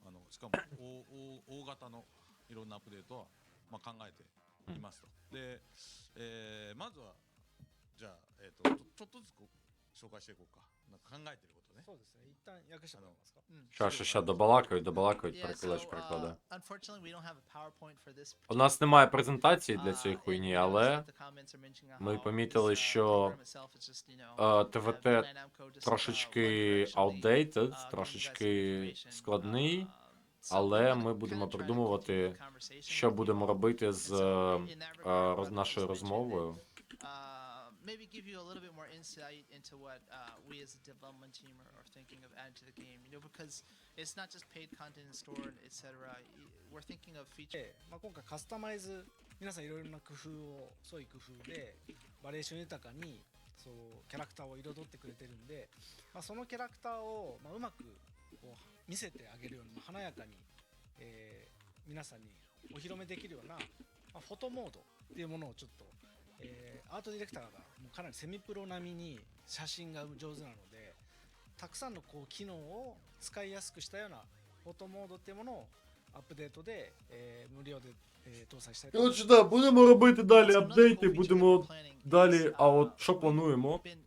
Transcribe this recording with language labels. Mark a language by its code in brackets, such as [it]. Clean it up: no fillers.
[ja] しかも大型のいろんなアップデートは考えていますと。で、まずはじゃあちょっとずつ紹介していこうか。考えてることね。そうですね。一旦訳してもらえますか。 [uk] Щас, добалакають, перекладач перекладає. [en] Unfortunately, we don't have a PowerPoint for this. [uk] У нас немає презентації для цієї хуйні, але ми помітили, що ТВТ трошечки outdated, трошечки складний, але ми будемо придумувати, що будемо робити з нашою розмовою. [en] Maybe give you a little bit more insight into what we as a development team are thinking of adding to the game, because it's not just paid content in store, etc. We're thinking of features. [ja] 今回カスタマイズ、皆さんいろいろな工夫を、創意工夫でバリエーション豊かにそうキャラクターを彩ってくれてるんで、そのキャラクターをうまく見せてあげるように華やかに、皆さんにお披露目できるような、フォトモードっていうものをちょっと。アートディレクターがもうかなりセミプロ並みに写真が上手なので、たくさんの機能を使いやすくしたようなフォトモードっていうものをアップデートで、無料で、搭載したいと思います。 [uk] Коротше, будемо робити далі апдейти, будемо далі, а от що плануємо?